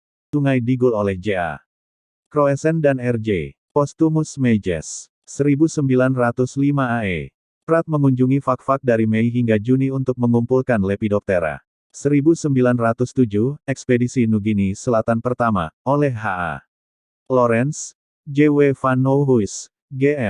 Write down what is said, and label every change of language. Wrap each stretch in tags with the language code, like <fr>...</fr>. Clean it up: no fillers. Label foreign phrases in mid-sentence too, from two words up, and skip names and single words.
<id>Sungai Digul oleh J.A. Croesen dan R.J. Postumus Majes. 1905 AE. Pratt mengunjungi Fak-Fak dari Mei hingga Juni untuk mengumpulkan Lepidoptera. 1907, Ekspedisi Nugini Selatan Pertama, oleh H.A. Lawrence, J.W. van Nouhuis, G.M.</id>